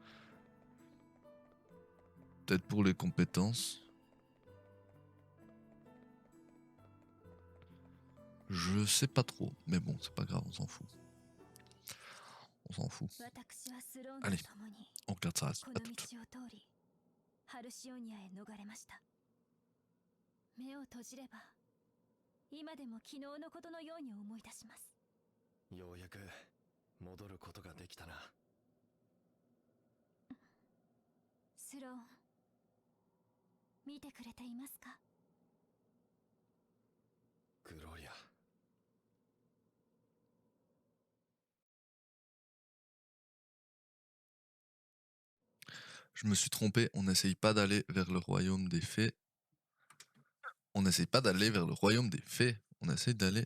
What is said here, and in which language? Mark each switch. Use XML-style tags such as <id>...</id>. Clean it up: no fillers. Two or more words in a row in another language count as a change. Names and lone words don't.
<fr>Peut-être pour les compétences. Je sais pas trop. Mais bon, c'est pas grave, on s'en fout. On s'en fout. Allez, on regarde ça à tout.</fr> <ja>ハルシオニアへ逃れました。目を閉じれば今でも昨日のことのように思い出します。ようやく戻ることができたな。スローン、見てくれていますか？グロリア。</ja> <fr>Je me suis trompé, on n'essaye pas d'aller vers le royaume des fées. On n'essaye pas d'aller vers le royaume des fées. On essaye d'aller...</fr>